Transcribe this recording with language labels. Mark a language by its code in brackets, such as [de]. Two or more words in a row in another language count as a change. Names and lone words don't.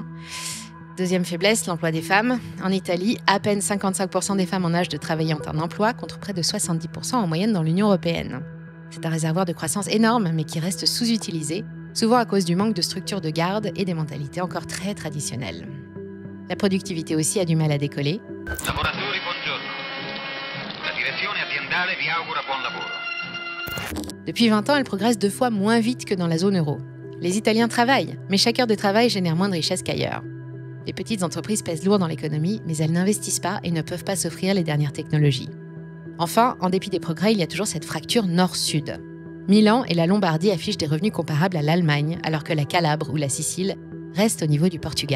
[fr] Deuxième faiblesse, l'emploi des femmes. En Italie, à peine 55% des femmes en âge de travailler ont un emploi, contre près de 70% en moyenne dans l'Union européenne. C'est un réservoir de croissance énorme, mais qui reste sous-utilisé, souvent à cause du manque de structures de garde et des mentalités encore très traditionnelles. La productivité aussi a du mal à décoller. [it] Lavoratori, buongiorno. La direzione aziendale vi augura buon lavoro. [fr] Depuis 20 ans, elle progresse 2 fois moins vite que dans la zone euro. Les Italiens travaillent, mais chaque heure de travail génère moins de richesse qu'ailleurs. Les petites entreprises pèsent lourd dans l'économie, mais elles n'investissent pas et ne peuvent pas s'offrir les dernières technologies. Enfin, en dépit des progrès, il y a toujours cette fracture nord-sud. Milan et la Lombardie affichent des revenus comparables à l'Allemagne, alors que la Calabre ou la Sicile restent au niveau du Portugal.